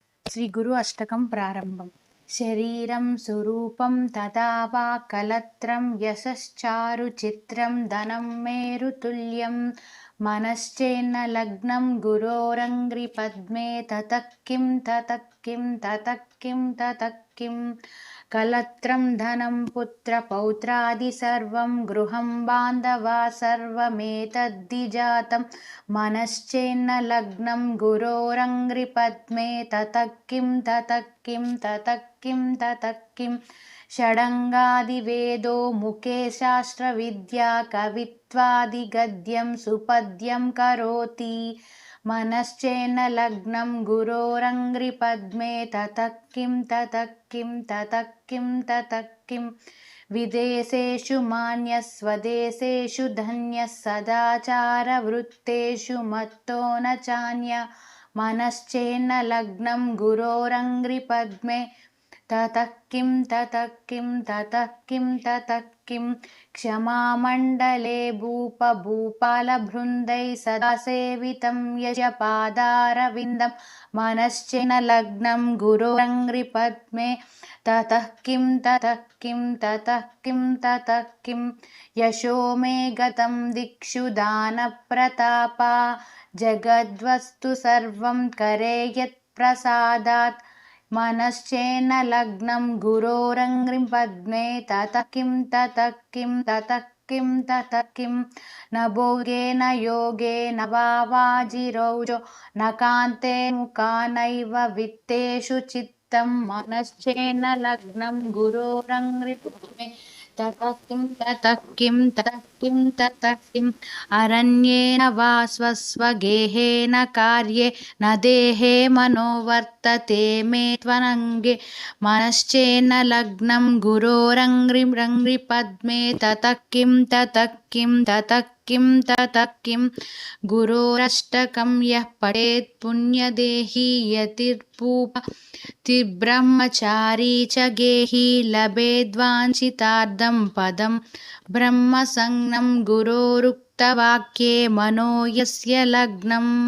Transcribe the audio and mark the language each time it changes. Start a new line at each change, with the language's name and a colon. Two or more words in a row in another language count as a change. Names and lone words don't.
Sanskrit: శ్రీ గురు అష్టకం ప్రారంభం. శరీరం సురూపం తదా వా కలత్రం యశశ్చారు చిత్రం ధనం మేరుతుల్యం మనశ్చేన్న లగ్నం గురోరంగ్రి పద్మే తతః కిం తతః కిం తతః కిం తతః కిం కలత్రం ధనం పుత్ర పౌత్రాది సర్వం గృహం బాంధవా సర్వమేతద్ధి జాతం మనశ్చేన్న లగ్నం గురోరంగ్రి పద్మే తతః కిం తతః కిం తతః కిం తతః కిం షడంగాది వేదో ముఖే శాస్త్ర విద్యా కవిత్వాది గద్యం సుపద్యం కరోతి మనశ్చేన్న లగ్నం గురోరంగ్రి పద్మే తతః కిం తతః కిం తతః కిం తతః కిం విదేశేషు మాన్యః స్వదేశేషు ధన్యః సదాచార వృత్తేషు మత్తో న చాన్య మనశ్చేన్న లగ్నం గురోరంగ్రి పద్మే తతః కిం తతః కిం తతః కిం తతః కిం క్షమామండలే భూపాలబృందై సదా సేవితం యశపాదారవిందం మనశ్చేన లగ్నం గురోరంగ్రి పద్మే తతః కిం తతః కిం తతః కిం తతః కిం యశో మే గతం దిక్షు దాన ప్రతాపా జగద్వస్తు సర్వం కరే యత్ ప్రసాదాత్ మనశ్చేన లగ్నం గురోరంగ్రి పద్మే తతః కిం తతః కిం తతః కిం తతః కిం న భోగేన యోగేన వా వాజిరౌజో న కాంతే ముఖానైవ విత్తేషు చిత్తం మనశ్చేన లగ్నం గురోరంగ్రి పద్మే తతః కిం తతః కిం తతః కిం తతః కిం అరణ్యేన వా స్వస్వగేహేన కార్యే న దేహే మనో వర్తతే మే త్వనంగే మనశ్చేన లగ్నం గురోరంగ్రి పద్మే తతః కిం తతః కిం తతః కిం తతః కిం గురోరష్టకం యః పఠేత్ పుణ్యదేహీ యతిర్బ్రహ్మచారీ చ గేహీ లభేద్వాంఛితార్థం పదం బ్రహ్మసంజ్ఞం గురోరుక్తవాక్యే మనో యస్య లగ్నం.